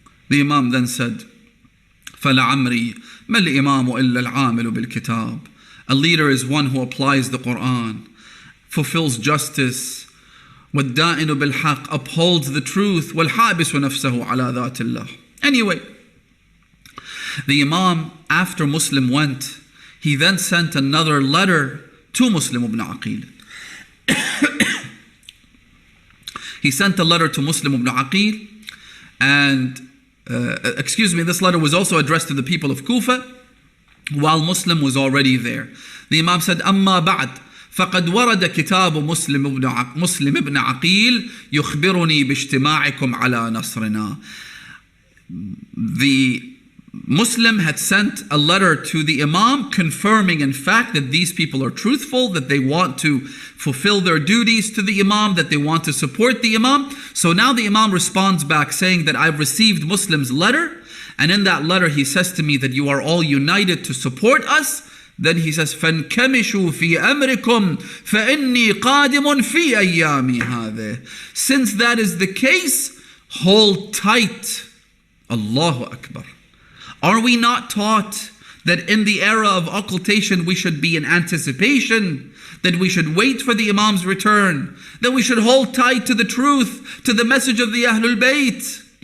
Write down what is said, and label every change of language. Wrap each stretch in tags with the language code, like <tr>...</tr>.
<en>The Imam then said,</en> <ar>فَلَعَمْرِي مَا الْإِمَامُ إِلَّا الْعَامِلُ بِالْكِتَابِ.</ar> <en>A leader is one who applies the Quran, fulfills justice,</en> <ar>وَالدَّائِنُ بِالْحَقِّ,</ar> <en>upholds the truth,</en> <ar>وَالْحَابِسُ نَفْسَهُ عَلَى ذَاتِ اللَّهِ.</ar> <en>Anyway, the Imam, after Muslim went, he then sent another letter to Muslim ibn Aqil. He sent a letter to Muslim ibn Aqil, and this letter was also addressed to the people of Kufa, while Muslim was already there. The Imam said,</en> <ar>أما بعد فقد ورد كتاب مسلم ابن عقيل يخبرني باجتماعكم على نصرنا.</ar> <en>The Muslim had sent a letter to the Imam confirming in fact that these people are truthful, that they want to fulfill their duties to the Imam, that they want to support the Imam. So now the Imam responds back saying that I've received Muslim's letter, and in that letter he says to me that you are all united to support us. Then he says,</en> <ar>فَانْكَمِشُوا فِي أَمْرِكُمْ فَإِنِّي قَادِمٌ فِي أَيَّامِ هَذِهِ.</ar> <en>Since that is the case, hold tight. Allahu Akbar. Are we not taught that in the era of occultation we should be in anticipation, that we should wait for the Imam's return, that we should hold tight to the truth, to the message of the Ahlul Bayt?</en>